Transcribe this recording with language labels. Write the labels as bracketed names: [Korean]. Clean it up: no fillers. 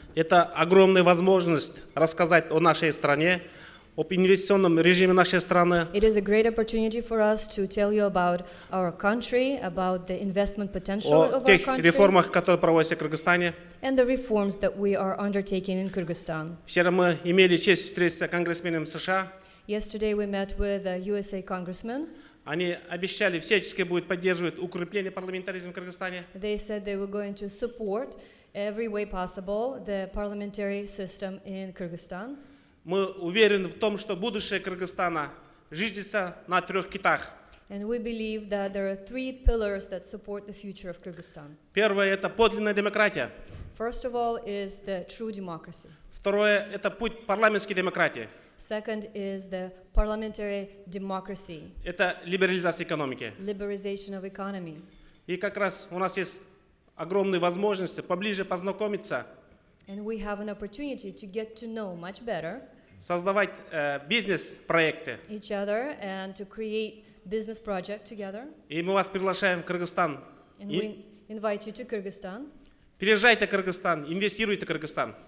[Russian] Это огромная возможность рассказать о нашей стране, об инвестиционном режиме нашей страны. [English] It is a great opportunity for us to tell you about our country, about the investment potential of our [Russian] О тех [English] country, [Russian] реформах, которые проводятся в Кыргызстане. [English] and the reforms that we are undertaking in Kyrgyzstan. [Russian] Вчера мы имели честь встретиться с конгрессменом США. [English] Yesterday we met with a USA congressman. [Russian] Они обещали всячески будут поддерживать укрепление парламентаризма в Кыргызстане. [English] They said they were going to support every way possible the parliamentary system in Kyrgyzstan. [Russian] Мы уверены в том, что будущее Кыргызстана зиждется на 3 китах. [English] And we believe that there are 3 pillars that support the future of Kyrgyzstan. [Russian] Первое – это подлинная демократия. [English] First of all is the true democracy. [Russian] Второе – это путь парламентской демократии. [English] Second is the parliamentary democracy, [Russian] Это либерализация экономики. [English] liberalization of economy. [Russian] И как раз у нас есть огромные возможности поближе познакомиться, [English] And we have an opportunity to get to know much better [Russian] создавать бизнес-проекты. [English] each other and to create business project together. [Russian] И мы вас приглашаем в Кыргызстан [English] And we invite you to Kyrgyzstan. [Russian] Приезжайте в Кыргызстан, инвестируйте в Кыргызстан.